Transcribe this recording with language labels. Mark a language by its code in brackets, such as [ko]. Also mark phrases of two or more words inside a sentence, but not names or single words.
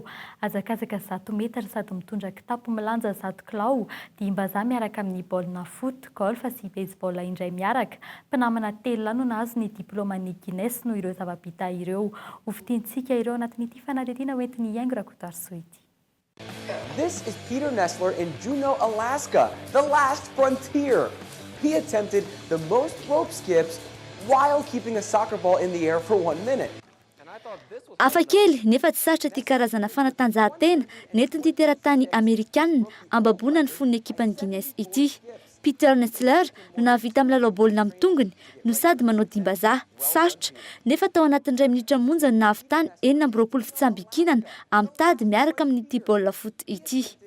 [mg] Azakazaka 100 metatra sady mitondra kitapo milanja 100 kilao dia mbazaha miaraka amin'ny baolina foot, golf sy baseball indray miaraka. Mpinamana 3 lanona azo ny diplôman'ny Guinness no ireo zava-bita ireo. Hovitintsika ireo anatin'ity fanadihadiana hoentiny Iaingo Rakotarosoity. [en] This is Peter Nestler in Juneau, Alaska, the last frontier. He attempted the most rope skips while keeping a soccer ball in the air for 1 minute. [mg] Hafakely nefa tsy sarotra ity karazana fanatanjahantena nentin'ity teratany Amerikanina ambabona ny fon'ny ekipan'ny Guinness ity. Peter Nestler no nahavita milalao baolina amin'ny tongony no sady manao dimbazaha tsy sarotra nefa tao anatin'ny 2 minitra monja no nahavitany 24 fitsambikinana amin'ny tady miaraka amin'ity baolina foot ity.